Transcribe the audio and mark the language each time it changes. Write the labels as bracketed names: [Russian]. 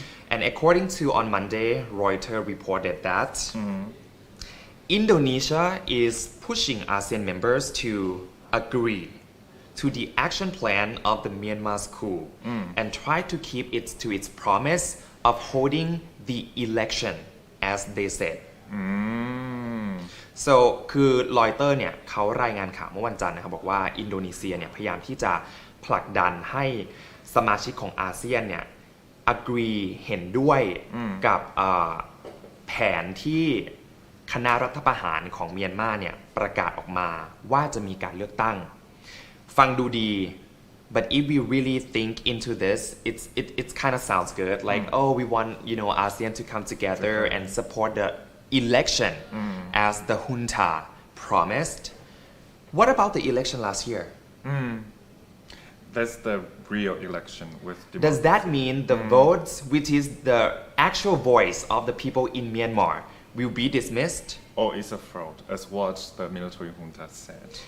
[English] And according to on Monday, Reuters reported that Indonesia is pushing ASEAN members to agree to the action plan of the Myanmar's coup and try to keep it to its promise of holding the election as they said. [Thai] So คือรอยเตอร์เนี่ยเขารายงานข่าวเมื่อวันจันทร์นะครับบอกว่าอินโดนีเซียเนี่ยพยายามที่จะผลักดันให้สมาชิกของอาเซียนเนี่ย agree เห็นด้วยกับ แผนที่คณะรัฐประหารของเมียนมาเนี่ยประกาศออกมาว่าจะมีการเลือกตั้งฟังดูดี [English] but if we really think into this it kind of sounds good like oh we want ASEAN to come together and support the election as the junta promised. What about the election last year? That's the real election with democracy. Does that mean the votes, which is the actual voice of the people in Myanmar, will be dismissed? Or it's a fraud, as what the military junta said.